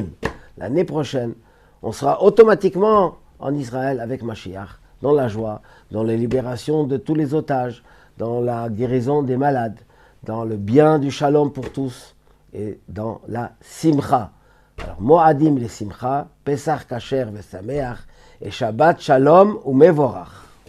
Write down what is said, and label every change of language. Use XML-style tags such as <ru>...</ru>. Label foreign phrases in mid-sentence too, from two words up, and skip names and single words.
<fr>L'année prochaine, on sera automatiquement en Israël avec Mashiach, dans la joie, dans la libération de tous les otages, dans la guérison des malades, dans le bien du shalom pour tous et dans la simcha.</fr> <he>Alors, מועדים לשמחה, פסח כשר ושמח et שבת שלום ומבורך.</he>